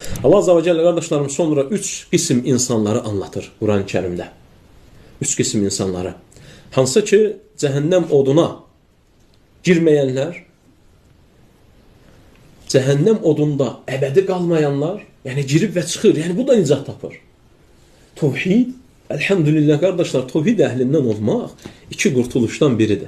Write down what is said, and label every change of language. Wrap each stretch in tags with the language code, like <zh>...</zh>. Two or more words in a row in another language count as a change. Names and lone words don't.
<az>Allah</az> <ar>عز وجل</ar> <az>kardeşlerim sonra 3 qism insanları anlatır Quran-ı Kerimdə. 3 qism insanları. Hansı ki cəhənnəm oduna girməyənlər, cəhənnəm odunda əbədi qalmayanlar, yəni girib və çıxır. Yəni bu da nicat tapır.</az> <tr>Tevhid, elhamdülillah kardeşler,</tr> <az>tevhid əhlindən olmaq 2 qurtuluşdan biridir.</az>